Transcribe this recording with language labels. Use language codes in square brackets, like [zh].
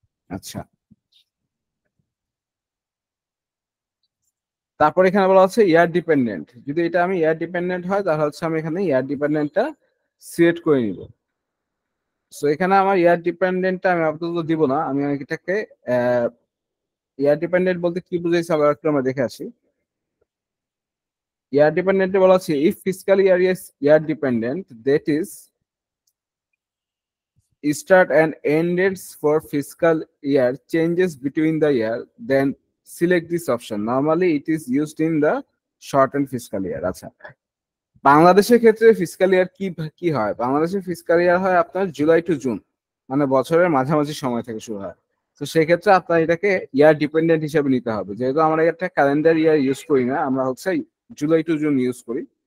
[bn] আচ্ছা, তারপর এখানে বলা হচ্ছে ইয়ার ডিপেন্ডেন্ট। যদি এটা আমি ইয়ার ডিপেন্ডেন্ট হয় তাহলে হচ্ছে আমি এখানে ইয়ার ডিপেন্ডেন্টটা সিলেক্ট করে নিব। সো এখানে আমার ইয়ার ডিপেন্ডেন্টটা আমি আপাতত দিব না, আমি এটাকে ইয়ার ডিপেন্ডেন্ট বলতে কি বুঝাইছে আবার একটু আমরা দেখে আসি। ইয়ার ডিপেন্ডেন্টে বলা আছে [en] If fiscal year is year dependent that is start and end dates for fiscal year changes between the year, then select this option. Normally it is used in the shortened fiscal year. [bn] আচ্ছা, বাংলাদেশের ক্ষেত্রে fiscal ইয়ার কি কি হয়, বাংলাদেশের fiscal ইয়ার হয় আপনার July two June, মানে বছরের মাঝামাঝি সময় থেকে শুরু হয়। তো সেক্ষেত্রে আপনার এটাকে ইয়ার ডিপেন্ডেন্ট হিসেবে নিতে হবে, যেহেতু আমরা একটা ক্যালেন্ডার ইয়ার ইউজ করি না, আমরা হচ্ছে জুলাই টু জুন ইউজ করি।